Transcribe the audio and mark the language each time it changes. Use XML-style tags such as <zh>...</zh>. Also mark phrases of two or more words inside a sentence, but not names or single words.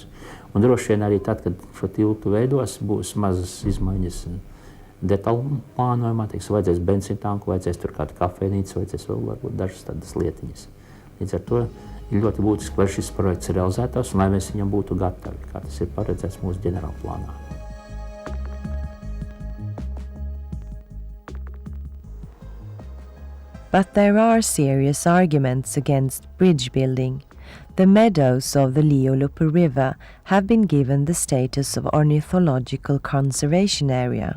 <lv>Un droši vien arī tad, kad šo tiltu veidos, būs mazas izmaiņas detaļu plānojumā, vajadzēs benzīntanku, vajadzēs tur kādu kafejnīcu, vajadzēs vēl varbūt dažas tādas lietiņas. Līdz ar to ir ļoti būtiski, lai šis projekts ir realizētos un lai mēs viņam būtu gatavi, kā tas ir paredzēts mūsu ģenerālplānā.</lv> <en>But there are serious arguments against bridge building. The meadows of the Liolupe River have been given the status of ornithological conservation area.</en>